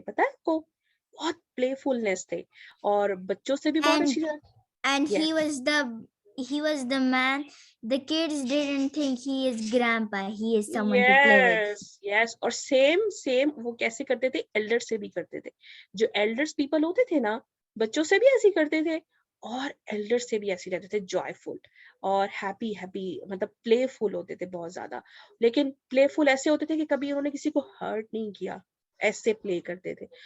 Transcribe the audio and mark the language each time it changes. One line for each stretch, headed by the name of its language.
Urdu: پتہ ہے آپ کو، بہت پلے فلنس تھے اور بچوں سے بھی بہت اچھی.
English: And he was the man. The kids didn't think he is grandpa. He is someone to play with. Yes.
Urdu: اور same وہ کیسے کرتے تھے؟ ایلڈر سے بھی کرتے تھے. جو ایلڈرس پیپل ہوتے تھے نا بچوں سے بھی ایسے کرتے تھے اور ایلڈر سے بھی ایسے رہتے تھے، جوائے فل اور ہیپی مطلب پلے فل ہوتے تھے بہت زیادہ. لیکن پلے فل ایسے ہوتے تھے کہ کبھی انہوں نے کسی کو ہرٹ نہیں کیا، ایسے پلے کرتے تھے.